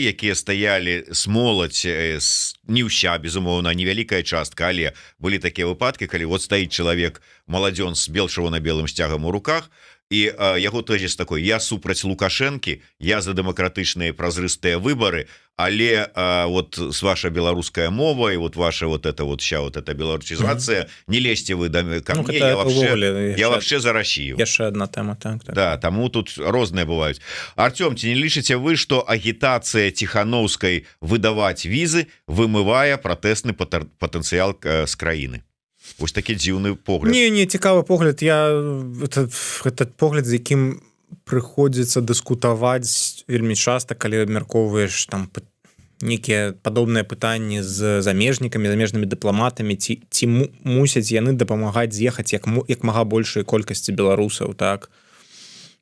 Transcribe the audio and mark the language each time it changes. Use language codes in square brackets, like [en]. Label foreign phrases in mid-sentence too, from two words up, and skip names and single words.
[be] якія стаялі з моладзь, не ўся, безумоўна, невялікая частка, але былі такія выпадкі, калі вот стаіць чалавек, маладзён з чырвона-белым сцягам у руках, і яго тэзіс такой: я супраць Лукашэнкі, я за дэмакратычныя празрыстыя выбары, але вот с ваша беларуская мова і вот ваша [ru] вот это вот ща вот эта [be] беларусізацыя, [ru] не лезьте вы ко мне, я вообще за Россию. [be] Яшчэ одна тэма, так. Да, таму тут розныя бываюць. Артём, ці не лічыце вы, што агітацыя Ціханаўскай выдаваць візы вымывае пратэсны патэнцыял з краіны? Вось такі дзіўны погляд. Не, цікавы погляд. Этот погляд, з якім прыходзіцца дыскутаваць вельмі часта, калі абмяркоўваеш там нейкія падобныя пытанні з замежнікамі, замежнымі дыпламатамі, ці мусяць яны дапамагаць з'ехаць як мага большай колькасці беларусаў, так?